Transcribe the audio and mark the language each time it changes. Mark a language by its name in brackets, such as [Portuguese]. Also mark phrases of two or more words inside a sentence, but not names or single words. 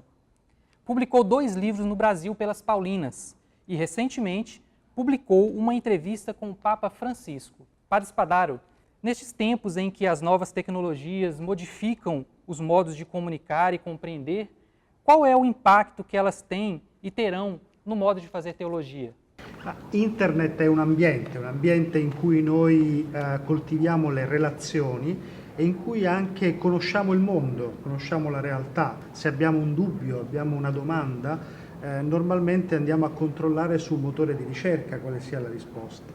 [Portuguese] Publicou 2 livros no Brasil pelas Paulinas e, recentemente, publicou uma entrevista com o Papa Francisco. Padre Spadaro, nestes tempos em que as novas tecnologias modificam os modos de comunicar e compreender, qual é o impacto que elas têm e terão no modo de fazer teologia? [Italian] Internet è un ambiente in cui noi coltiviamo le relazioni e in cui anche conosciamo il mondo, conosciamo la realtà. Se abbiamo un dubbio, abbiamo una domanda, normalmente andiamo a controllare sul motore di ricerca quale sia la risposta.